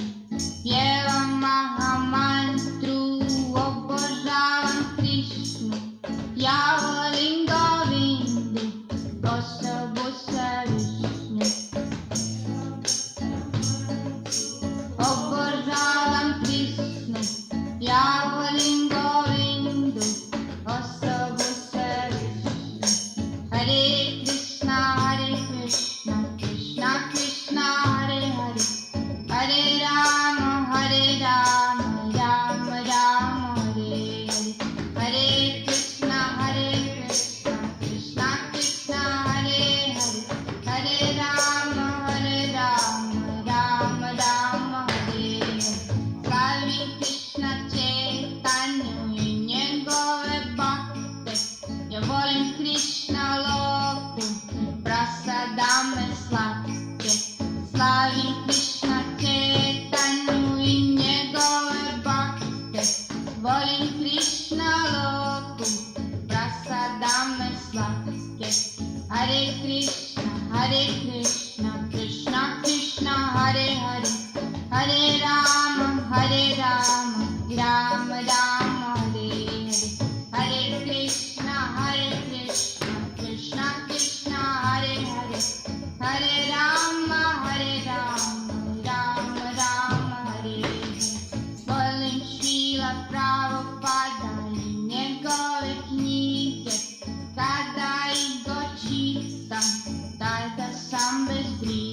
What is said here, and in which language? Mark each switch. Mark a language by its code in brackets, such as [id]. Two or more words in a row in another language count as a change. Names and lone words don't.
[sr] Pjevam Maha mantru, obožavam Krišnu, ja volim Govindu, osobu svevišnju. Obožavam Krišnu, ja volim Govindu, osobu svevišnju. [sa] हरे कृष्ण, कृष्ण कृष्ण, हरे हरे, हरे राम, राम राम, हरे हरे. हरे कृष्ण, कृष्ण कृष्ण, हरे हरे, हरे राम, राम राम, हरे हरे. [sr] Slavim Krishna Čaitanju i njegove bhakte, ja volim Krishna loku, prasadame slatke. Slavim Krishna Čaitanju i njegove bhakte, volim Krishna loku, prasadame slatke. [sa] हरे कृष्ण, कृष्ण कृष्ण, हरे हरे, हरे राम, राम राम, हरे हरे. हरे कृष्ण, कृष्ण कृष्ण, हरे हरे, हरे राम, राम राम, हरे हरे. [sr] Volim Šrila Prabhupada i njegove knjige, kada ih dočitam, tada sam bez